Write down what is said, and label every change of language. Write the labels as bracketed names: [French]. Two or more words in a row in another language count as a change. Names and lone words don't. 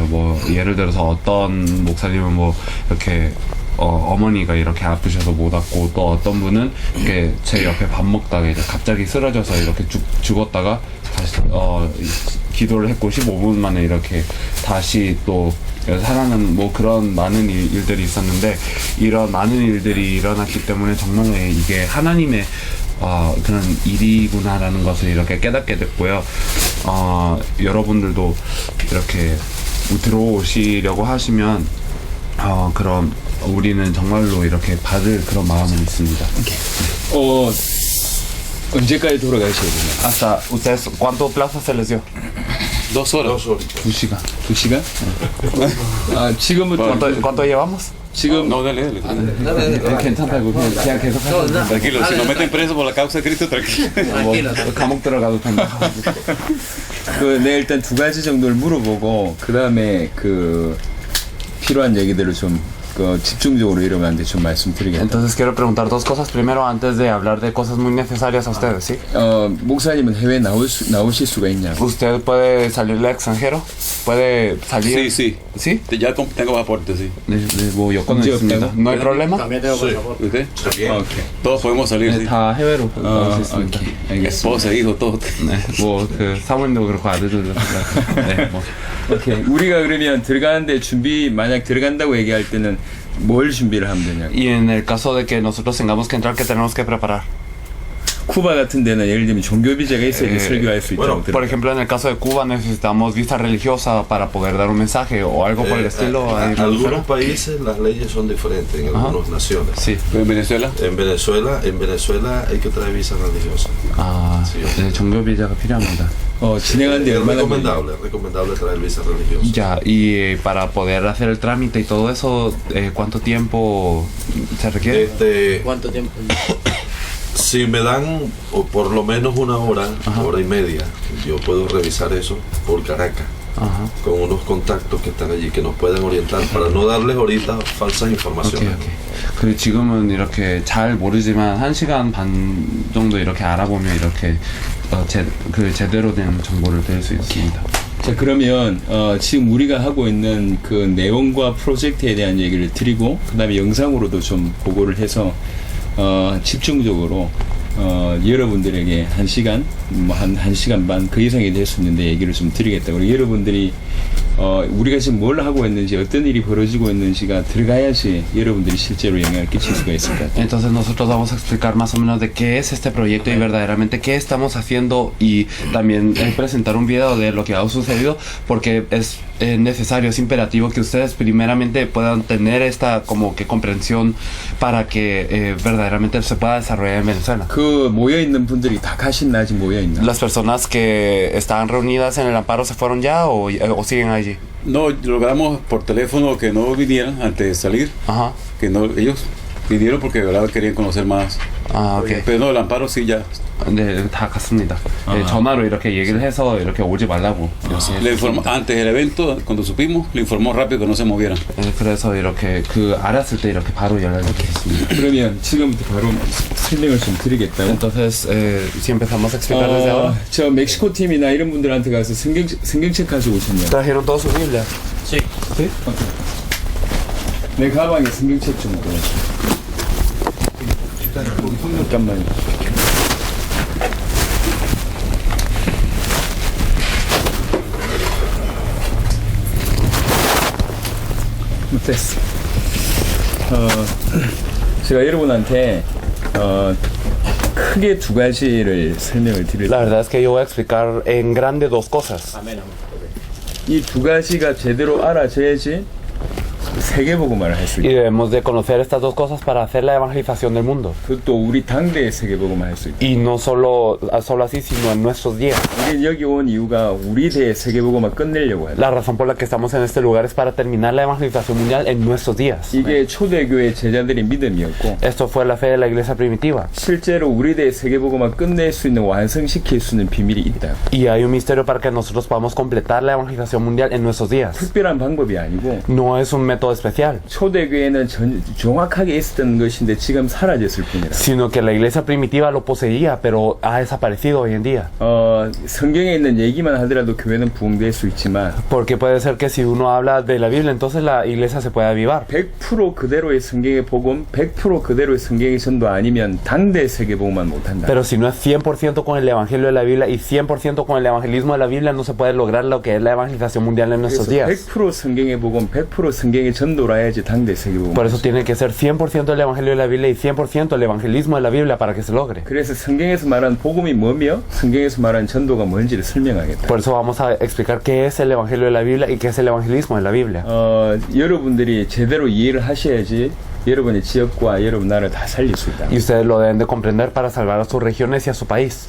[Korean] 뭐 예를 들어서 어떤 목사님은 뭐 이렇게 어머니가 이렇게 아프셔서 못 왔고 또 어떤 분은 이렇게 제 옆에 밥 먹다가 이제 갑자기 쓰러져서 이렇게 죽었다가 다시 기도를 했고 15분 만에 이렇게 다시 또 살아나는 뭐 그런 많은 일들이 있었는데 이런 많은 일들이 일어났기 때문에 정말 이게 하나님의 그런 일이구나라는 것을 이렇게 깨닫게 됐고요. 여러분들도 이렇게 들어오시려고 하시면 그럼 우리는 정말로 이렇게 받을 그런 마음은 있습니다. 언제까지 돌아가셔야 되나? [Spanish] Hasta ustedes ¿cuánto plazo se les dio? 2 horas. [Korean] 2시간. 2시간? 지금부터 [Spanish] ¿Cuánto llevamos? [Korean] 지금 [Spanish] No, dale. [Korean] 괜찮다고 그냥 계속 하셔도 [Spanish] Tranquilo, si no meten preso por la causa de Cristo, tranquilo. [Korean] 감옥 들어가도 된다. 네, 일단 2가지 정도를 물어보고 그 다음에 필요한 얘기들을 좀 집중적으로 이러면 좀 말씀드리겠습니다. [Spanish] Entonces quiero preguntar 2 cosas primero antes de hablar de cosas muy necesarias a ustedes, ¿sí? [Korean] 목사님은 해외 나오실 수가 있냐고. [Spanish] ¿Usted puede salir al extranjero? ¿Puede salir? Sí. ¿Sí? Ya tengo pasaporte, sí. [Korean] 뭐 여권은 있습니다. [Spanish] ¿No hay problema? También tengo pasaporte. ¿Usted? [Korean] 오케이. [Spanish] Todos podemos salir, sí. [Korean] 다 해외로 나올 수 있습니다. 오케이. 알겠습니다. [Spanish] Esposa, hijo, todo. [Korean] 네, 뭐 사모님도 그렇고 아들들도 네, 뭐. 오케이. 우리가 그러면 들어가는데 만약 들어간다고 얘기할 때는 뭘 준비를 하면 되냐고. [Spanish] Y en el caso de que nosotros tengamos que entrar, ¿qué tenemos que preparar? [Korean] 쿠바 같은 데는 예를 들면 종교 비자가 있어야 설교할 수 있다고 [Spanish] Por [Korean] 들어요. [Spanish] ejemplo, en el caso de Cuba necesitamos visa religiosa para poder dar un mensaje o algo por el estilo. ahí en algunos Venezuela. países las leyes son diferentes en algunas naciones. Sí. En Venezuela, En Venezuela hay que traer visa religiosa. [Korean] 아, 네, 종교 비자가 필요합니다. 진행하는데 [Spanish] Es [Korean] 얼마나 [Spanish] recomendable traer visa religiosa. Ya, y para poder hacer el trámite y todo eso, ¿cuánto tiempo se requiere? ¿Cuánto tiempo? Si me dan o por lo menos una hora, hora y media, yo puedo revisar eso por Caracas. Ajá. Con unos contactos que están allí que nos pueden orientar para no darles ahorita falsas [Korean] 오케이, [Spanish] informaciones. [Korean] 오케이. 그리고 지금은 이렇게 잘 모르지만 1시간 반 정도 이렇게 알아보면 이렇게 제대로 된 정보를 드릴 수 있습니다. 자, 그러면 지금 우리가 하고 있는 그 내용과 프로젝트에 대한 얘기를 드리고 그 다음에 영상으로도 좀 보고를 해서 집중적으로 여러분들에게 1시간, 한 1시간 반 그 이상이 될 수 있는데 얘기를 좀 드리겠다. 그리고 여러분들이 우리가 지금 뭘 하고 있는지 어떤 일이 벌어지고 있는지가 들어가야지 여러분들이 실제로 영향을 끼칠 수가 있을 것 같아요. [Spanish] Entonces nosotros vamos a explicar más o menos de qué es este proyecto y verdaderamente qué estamos haciendo y también presentar un video de lo que ha sucedido porque es necesario, es imperativo que ustedes primeramente puedan tener esta como que comprensión para que verdaderamente se pueda desarrollar en Venezuela. [Korean] 그 모여있는 분들이 다 가신 나 아직 모여있나? [Spanish] ¿Las personas que estaban reunidas en el amparo se fueron ya o siguen allí? no logramos por teléfono que no vinieran antes de salir, Ajá. que no ellos vinieron porque de verdad querían conocer más. [Korean] 아, 오케이. [Spanish] Pero no, el amparo sí ya. [Korean] 네, 다 갔습니다. 네, 전화로 이렇게 얘기를 해서 이렇게 오지 말라고. [Spanish] Le informó, antes del evento, cuando supimos, le informó rápido que no se movieran. [Korean] 네, 그래서 이렇게 알았을 때 이렇게 바로 연락을 드렸습니다. 그러면 지금부터 바로 설명을 좀 드리겠다고. [Spanish] Entonces, si empezamos a explicar desde ahora. [Korean] 저 멕시코 팀이나 이런 분들한테 가서 성경책 가지고 오셨냐? [Spanish] ¿Trajeron toda su Biblia? Sí. ¿Sí? [Korean] 내 가방에 성경책 좀 넣어줘. 잠깐만요. 됐어. 제가 여러분한테 크게 두 가지를 설명을 드릴 [Spanish] La verdad es que yo voy a explicar en grande dos cosas. Amén, amén. [Korean] 이 두 가지가 제대로 알아져야지 세계복음화를 할 수 [Spanish] Y [Korean] 있다. [Spanish] debemos de conocer estas dos cosas para hacer la evangelización del mundo. [Korean] 그것도 우리 당대의 세계복음화를 할 수 있다. [Spanish] Y no solo así, sino en nuestros días. [Korean] 우리 여기 온 이유가 우리 대의 세계복음화 끝내려고 한다. [Spanish] La razón por la que estamos en este lugar es para terminar la evangelización mundial en nuestros días. [Korean] 이게 초대교회 제자들의 믿음이었고 [Spanish] Esto fue la fe de la iglesia primitiva. [Korean] 실제로 우리 대의 세계복음화 끝낼 수 있는 완성시킬 수 있는 비밀이 있다. [Spanish] Y hay un misterio para que nosotros podamos completar la evangelización mundial en nuestros días. [Korean] 특별한 방법이 아니고 [Spanish] No es un método especial, [Korean] 초대교회는 정확하게 있었던 것인데 지금 사라졌을 뿐이라. [Spanish] sino que la iglesia primitiva lo poseía, pero ha desaparecido hoy en día. [Korean] 성경에 있는 얘기만 하더라도 교회는 부흥될 수 있지만 [Spanish] Porque puede ser que si uno habla de la Biblia, entonces la iglesia se puede avivar. [Korean] 100% 그대로의 성경의 복음, 100% 그대로의 성경의 전도 아니면 당대 세계복음만 못한다. [Spanish] Pero si no es 100% con el evangelio de la Biblia y 100% con el evangelismo de la Biblia, no se puede lograr lo que es la evangelización mundial en nuestros [Korean] 그래서 [Spanish] días. [Korean] 100% 성경의 복음, 100% 성경의 전도라 해야지 당대 세계복음. [Spanish] Por eso tiene que ser 100% el evangelio de la Biblia y 100% el evangelismo de la Biblia para que se logre. [Korean] 그래서 성경에서 말한 복음이 뭐며 성경에서 말한 전도가 뭔지를 설명하겠다. [Spanish] Por eso vamos a explicar qué es el evangelio de la Biblia y qué es el evangelismo de la Biblia. [Korean] 여러분들이 제대로 이해를 하셔야지 여러분의 지역과 여러분 나라를 다 살릴 수 있다. [Spanish] Y ustedes lo deben de comprender para salvar a sus regiones y a su país.